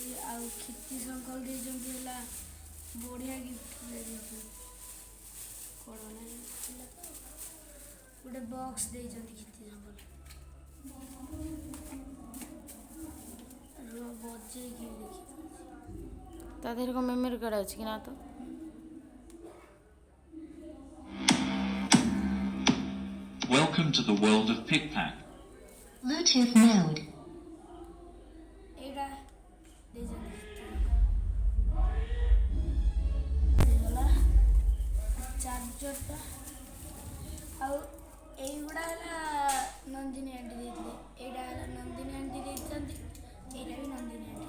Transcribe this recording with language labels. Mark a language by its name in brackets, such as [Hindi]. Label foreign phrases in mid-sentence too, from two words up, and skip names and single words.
[Odia] ଆଉ କ୍ଷିତି ଶଙ୍କଲ ଦେଇଛନ୍ତି ହେଲା ବଢ଼ିଆ ଗିଫ୍ଟ ଦେଇଛନ୍ତି। କ'ଣ ଗୋଟେ ବକ୍ସ ଦେଇଛନ୍ତି କ୍ଷିତି ଶଙ୍କଲ ବଜେଇକି ଦେଖି ତା ଦେହରେ କ'ଣ [English] memory card [Odia] ଅଛି କି ନା ତ? [English] Welcome to the world of PickPack. Bluetooth mode. [Odia] ଏଇଟା ଦେଇଛନ୍ତି ହେଇଗଲା ଚାର୍ଜରଟା। ଆଉ ଏଇଗୁଡ଼ା ହେଲା ନନ୍ଦିନୀ ଆଣ୍ଟି ଦେଇଥିଲେ, ଏଇଟା ହେଲା ନନ୍ଦିନୀ ଆଣ୍ଟି ଦେଇଛନ୍ତି, ଏଇଟା ବି ନନ୍ଦିନୀ ଆଣ୍ଟି।